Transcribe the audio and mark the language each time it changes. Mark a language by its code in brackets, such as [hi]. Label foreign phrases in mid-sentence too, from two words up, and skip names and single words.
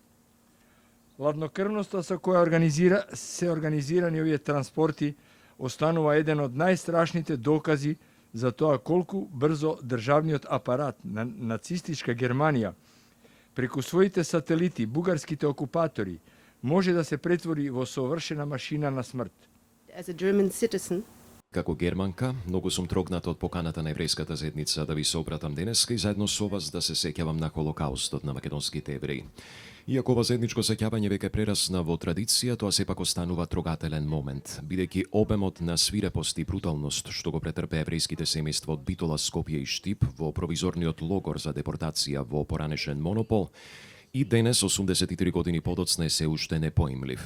[mk] Ладнокрвноста со која се организирани овие транспорти останува еден од најстрашните докази за тоа колку брзо државниот апарат на нацистичка Германија преку своите сателити, бугарските окупатори, може да се претвори во совршена машина на смрт. [en] As a German citizen, [mk] Како германка, многу сум трогната од поканата на еврејската заедница да ви се обратам денеска и заедно со вас да се сеќавам на Холокаустот на македонските евреи. Иако ова заедничко сеќавање веќе прерасна во традиција, тоа сепак останува трогателен момент, бидејќи обемот на свирепост и бруталност што го претрпе еврејските семејства од Битола, Скопје и Штип во провизорниот логор за депортација во поранешен Монопол и денес, 83 години подоцна, е се уште непоимлив.